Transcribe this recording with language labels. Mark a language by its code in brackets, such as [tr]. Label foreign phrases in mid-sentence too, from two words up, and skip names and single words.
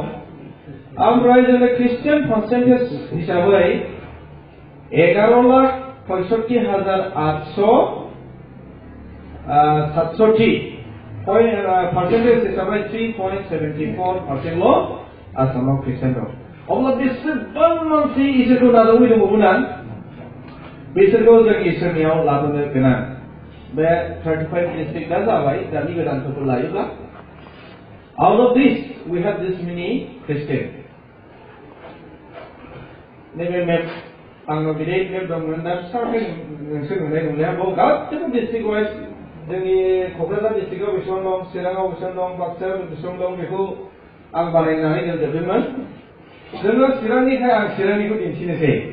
[brx] ओमफ्राय जोङो ख्रिस्टियान पार्सेन्टेज हिसाबै 11,65,867 पार्सेन्टेज हिसाबै 3.74% आसामाव ख्रिस्टियान दं। अब्ला बेसेबां मानसि इसोरखौ नाजावै दंबावोना बिसोरखौ जों इसोरनियाव लाबोनो गोनां। बे 35 डिस्ट्रिक्टआ जाबाय दानि गोदानफोरखौ लायोब्ला [en] out of this we have this many Christian. [brx] नैबे मेप आंनाव बिदि मेप दंमोन दा फिसाखै नोंसोर नुनाय नंलिया बेयाव गासैबो [en] district wise [brx] जोंनि क'क्राझार डिस्ट्रिक्टआव बेसेबां दं, चिराङाव बेसेबां दं, बाक्सायाव बेसेबां दं बेखौ आं बानायनानै दोनजोबदोंमोन। जोङो चिरांनिखाय आं चिरांनिखौ दिन्थिनोसै।